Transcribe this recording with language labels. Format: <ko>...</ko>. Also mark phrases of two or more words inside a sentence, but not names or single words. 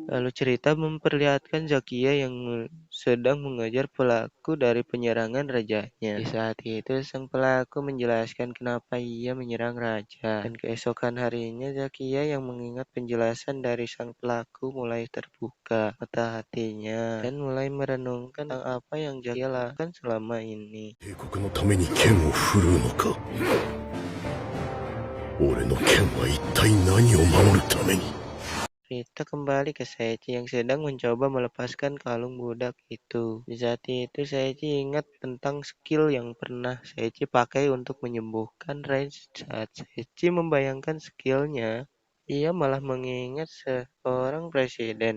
<id>Lalu cerita memperlihatkan Zakia yang sedang mengejar pelaku dari penyerangan rajanya. Di saat itu sang pelaku menjelaskan kenapa ia menyerang raja. Dan keesokan harinya Zakia yang mengingat penjelasan dari sang pelaku mulai terbuka mata hatinya dan mulai merenungkan tentang apa yang Zakia lakukan selama ini.</id> <ja>帝国のために剣を振るうのか。俺の剣は一体何を守るために。</ja> <id>Cerita kembali ke Seiichi yang sedang mencoba melepaskan kalung budak itu. Di saat itu Seiichi ingat tentang skill yang pernah Seiichi pakai untuk menyembuhkan Range. Saat Seiichi membayangkan skillnya, ia malah mengingat seorang presiden.</id>